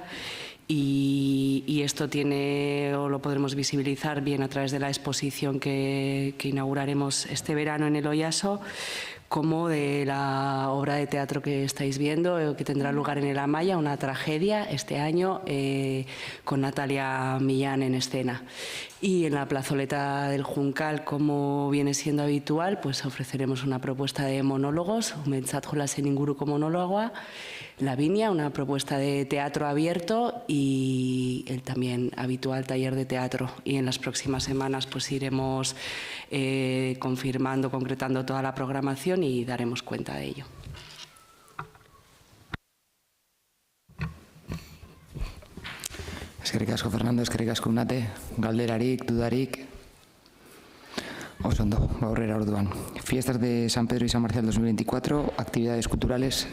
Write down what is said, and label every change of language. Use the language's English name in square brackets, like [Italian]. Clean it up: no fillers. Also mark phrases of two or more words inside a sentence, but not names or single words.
[Spanish] Y esto lo podremos visibilizar bien a través de la exposición que inauguraremos este verano en el Oyaso, como de la obra de teatro que estáis viendo, que tendrá lugar en el Amaya, una tragedia, este año, con Natalia Millán en escena. Y en la plazoleta del Juncal, como viene siendo habitual, pues ofreceremos una propuesta de monólogos, [Basque] Mentzat jolasen inguruko monóloga, Lavinia, [Spanish] una propuesta de teatro abierto y el también habitual taller de teatro. Y en las próximas semanas pues iremos confirmando, concretando toda la programación y daremos cuenta de ello. [Basque] Eskerrik asko Fernando, eskerrik asko Unate, galderarik, dudarik. Oso ondo, aurrera orduan. [Spanish] Fiestas de San Pedro y San Marcial 2024, actividades culturales.